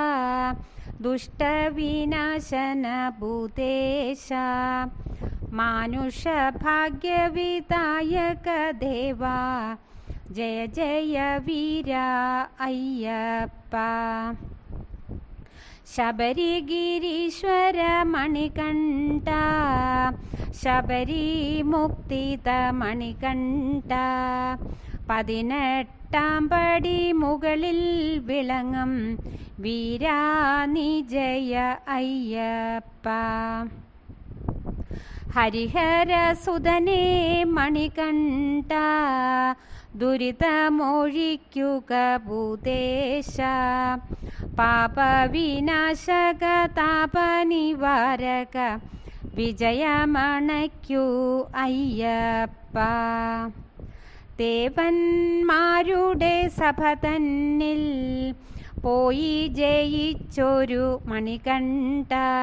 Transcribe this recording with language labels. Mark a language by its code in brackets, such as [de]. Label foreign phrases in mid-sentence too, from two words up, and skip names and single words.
[sa] दुष्टविनाशन भूतेश मानुषभाग्यविदायक देवा जय जय वीर अय्यप्प शबरिगिरीश्वर मणिकण्ठ शबरिमुक्तिद मणिकण्ठ [ml] 18 പടി മുകളിൽ വിളങ്ങും വീരാ നീ ജയ അയ്യപ്പ ഹരിഹരസുതനേ മണികണ്ഠ ദുരിതമൊഴിക്കുക ഭൂതേശ പാപവിനാശക താപനിവാരക വിജയമണയ്ക്കൂ അയ്യപ്പ ദേവന്മാരുടെ സഭ തന്നിൽ പോയി ജയിച്ചൊരു മണികണ്ഠ